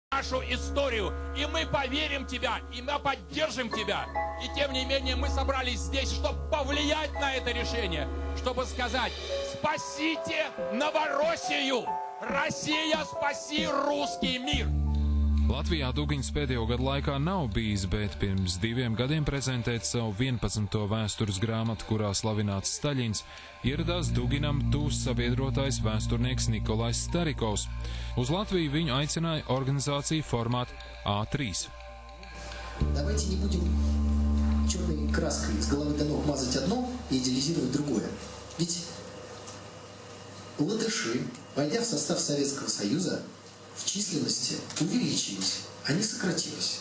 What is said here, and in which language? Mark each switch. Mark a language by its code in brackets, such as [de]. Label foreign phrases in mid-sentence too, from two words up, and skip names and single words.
[ru] нашу историю, и мы поверим в тебя, и мы поддержим тебя. И тем не менее мы собрались здесь, чтобы повлиять на это решение, чтобы сказать: спасите Новороссию! Россия, спаси русский мир! [lv] Latvijā Dugiņas pēdējo gadu laikā nav bijis, bet pirms 2 gadiem prezentēt savu 11. vēstures grāmatu, kurā slavināts Staļins, ieradās Duginam tūs sabiedrotājs vēsturnieks Nikolais Starikovs. Uz Latviju viņu aicināja organizācija formāt A3. [ru] Давайте не будем черной краской с головы до ног мазать одно и идеализировать другое. Ведь латыши, войдя в состав Советского Союза, в численности увеличились, а не сократились.